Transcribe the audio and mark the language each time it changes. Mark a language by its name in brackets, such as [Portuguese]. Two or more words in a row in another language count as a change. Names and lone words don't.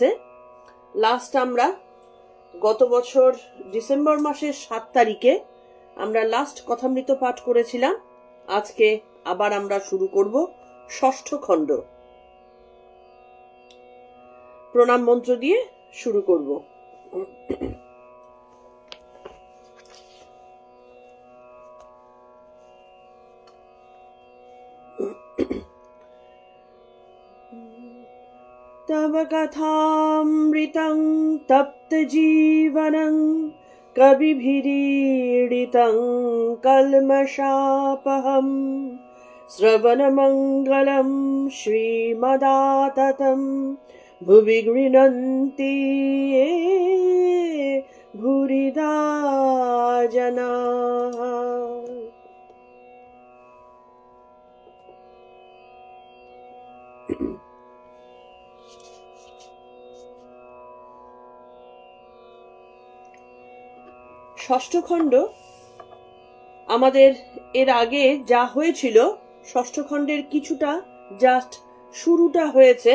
[Bangla] লাস্ট আমরা গত বছর ডিসেম্বর মাসের 7 তারিখে আমরা লাস্ট কথামৃত পাঠ করেছিলাম। আজকে আবার আমরা শুরু করব ষষ্ঠ খণ্ড। প্রণাম মন্ত্র দিয়ে শুরু করব। [Sanskrit] तव कथामृतं तप्त जीवनं कविभिरीडितं कल्मषापहं श्रवणमङ्गलं श्रीमदाततं भुवि गृह्णन्ति ये भूरिदा जनाः। [Bangla] ষষ্ঠ খণ্ড আমাদের এর আগে যা হয়েছিল, ষষ্ঠ খণ্ডের কিছুটা জাস্ট শুরুটা হয়েছে।